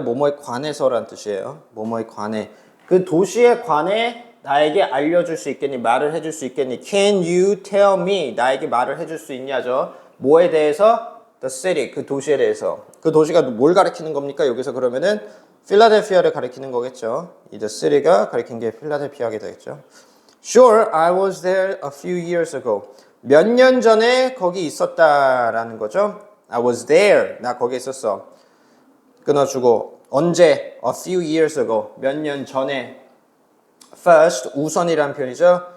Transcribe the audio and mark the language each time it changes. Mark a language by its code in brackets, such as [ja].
[ko] 뭐뭐에 관해서란 뜻이에요. 뭐뭐에 관해. 그 도시에 관해 나에게 알려줄 수 있겠니? 말을 해줄 수 있겠니? [en] Can you tell me? [ko] 나에게 말을 해줄 수 있냐죠. 뭐에 대해서? [en] The city, [ko] 그 도시에 대해서. 그 도시가 뭘 가리키는 겁니까? 여기서 그러면은 필라델피아를 가리키는 거겠죠. 이 the city가 가리킨 게 필라델피아게 되겠죠. [en] Sure, I was there a few years ago. [ko] 몇 년 전에 거기 있었다라는 거죠. [en] I was there. [ko] 나 거기 있었어. 끊어주고 언제? [en] A few years ago. [ko] 몇 년 전에. First, 우선이라는 표현이죠.